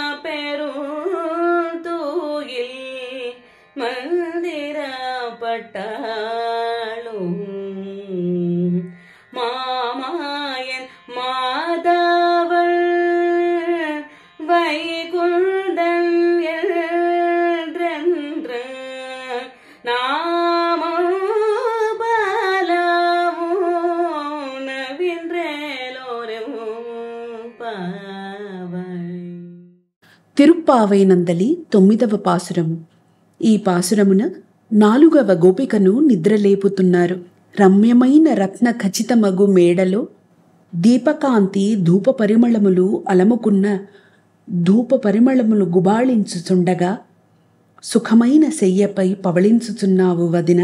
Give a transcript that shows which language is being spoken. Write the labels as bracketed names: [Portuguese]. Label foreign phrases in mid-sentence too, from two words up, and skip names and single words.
[Tamil] மந்திரப்பட்டாளும் மாமாயன் மாதவள் வைகுந்தன் என்றென்று நாமம் பலமும் நவின்றேலோரும் பாவை. [Telugu] తిరుప్పావై నందలి 9వ పాసురము. ఈ పాసురమున 4వ గోపికను నిద్రలేపుతున్నారు. రమ్యమైన రత్న ఖచ్చితమగు మేడలో దీపకాంతి ధూప పరిమళములు అలముకున్న ధూప పరిమళములు గుబాళించుచుండగా సుఖమైన శయ్యపై పవళించుచున్నావు వదిన.